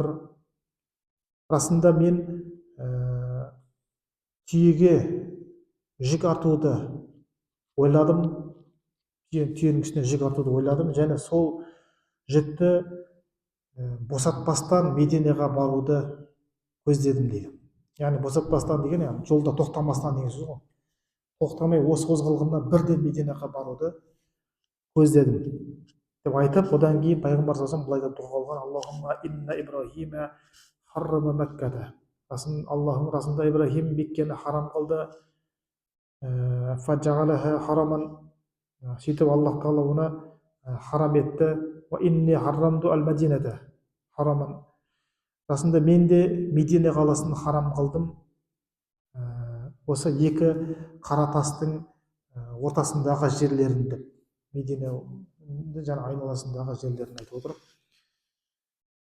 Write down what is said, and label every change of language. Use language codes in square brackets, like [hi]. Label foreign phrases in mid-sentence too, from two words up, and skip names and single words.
[kk] Расында мен түйеге жүк артуды ойладым, түйенің үстіне жүк артуды ойладым, және сол жүкті босатпастан Мединеға баруды көздедім дейді. Яғни босатпастан деген жолда тоқтамастан деген сөз ғой. Тоқтамай осы қозғалғаннан бірден Мединеға баруды көздедім деп айтып, одан кейін пайғамбар [ar] صلى الله عليه وسلم [kk] былай деп дұға қылған: [ar] اللهم إن إبراهيم حرم مكة. [kk] Аллахым, расында Ибрахим Меккені харам қылды. [ar] فجعلها حراما. [kk] Сөйтіп Аллах тағала оны харам етті. [ar] وإني حرمت المدينة حراما. [kk] Расында мен де Медина қаласын харам қылдым, осы екі қара тастың ортасындағы жерлерін деп, Медина жаңа айналасындағы жерлерін айтып отыр.